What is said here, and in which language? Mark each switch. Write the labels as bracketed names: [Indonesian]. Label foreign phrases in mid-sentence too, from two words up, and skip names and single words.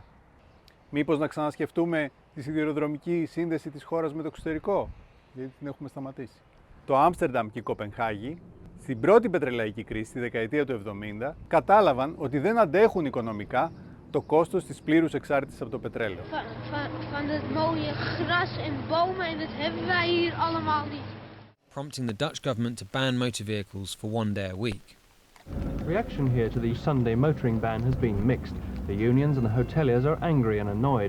[Greek] Μήπως να ξανασκεφτούμε τη σιδηροδρομική σύνδεση της χώρας με το εξωτερικό, γιατί την έχουμε σταματήσει. Το Άμστερνταμ και η Κοπενχάγη, στην πρώτη πετρελαϊκή κρίση, τη δεκαετία του 70, κατάλαβαν ότι δεν αντέχουν οικονομικά το κόστος της πλήρους εξάρτησης από το πετρέλαιο. [Dutch] Van het mooie gras en bomen en dat hebben wij hier allemaal niet. [English] Prompting the Dutch government to ban motor vehicles for 1 day a week. Reaction here to the Sunday motoring ban has been mixed. The unions and the hoteliers are angry and annoyed.